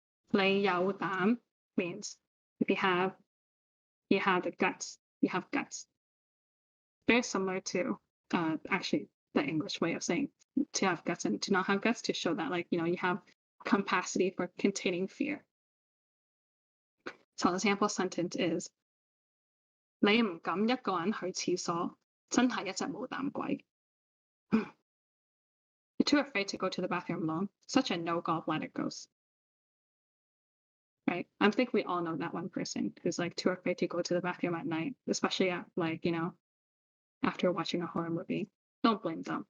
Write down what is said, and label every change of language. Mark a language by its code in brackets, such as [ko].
[en] 你有膽 means if you have the guts, you have guts. Very similar to actually the English way of saying to have guts and to not have guts, to show that, like, you know, you have capacity for containing fear. So the example sentence is [yue] 你唔敢一個人去廁所，真係一隻冇膽鬼. [en] You're too afraid to go to the bathroom alone. Such a no gallbladder ghost. Right? I think we all know that one person who's like too afraid to go to the bathroom at night, especially at, like, you know, after watching a horror movie. Don't blame them.